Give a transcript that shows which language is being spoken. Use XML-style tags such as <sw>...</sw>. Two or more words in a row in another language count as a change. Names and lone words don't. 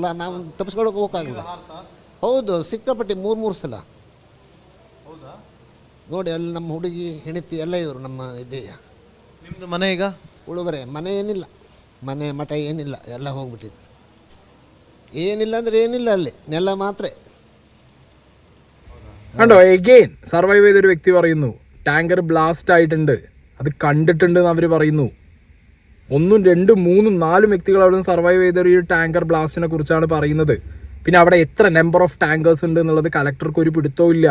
<kn>ನಾವು ತಪ್ಪಿಸ್ಕೊಳಕ್ಕೆ ಹೋಗೋಕ್ಕಾಗಲ್ಲ. ಹೌದು, ಸಿಕ್ಕಾಪಟ್ಟೆ 3 ಸಲ ನೋಡಿ. ಅಲ್ಲಿ ನಮ್ಮ ಹುಡುಗಿ ಹೆಣತಿ ಎಲ್ಲ ಇವರು ನಮ್ಮ ಇದೆಯಾ. ನಿಮ್ಮದು ಮನೆ ಈಗ ಉಳುವರೆ ಮನೆ ಏನಿಲ್ಲ, ಮನೆ ಮಠ ಏನಿಲ್ಲ, ಎಲ್ಲ ಹೋಗ್ಬಿಟ್ಟಿತ್ತು. ಏನಿಲ್ಲ ಅಂದರೆ ಏನಿಲ್ಲ, ಅಲ್ಲಿ ನೆಲ ಮಾತ್ರ.</kn> <ml>കണ്ടോ, എഗെയിൻ സർവൈവ് ചെയ്തൊരു വ്യക്തി പറയുന്നു</ml> <en>tanker blast</en> <ml>ആയിട്ടുണ്ട്, അത് കണ്ടിട്ടുണ്ട് എന്ന് അവർ പറയുന്നു. 1, 2, 3, 4 വ്യക്തികൾ അവിടെ നിന്ന് സർവൈവ് ചെയ്ത ഒരു ടാങ്കർ ബ്ലാസ്റ്റിനെ കുറിച്ചാണ് പറയുന്നത്. പിന്നെ അവിടെ എത്ര</ml> <en>number of tankers</en> <ml>ഉണ്ട് എന്നുള്ളത് കലക്ടർക്ക് ഒരു പിടുത്തവും ഇല്ല.</ml>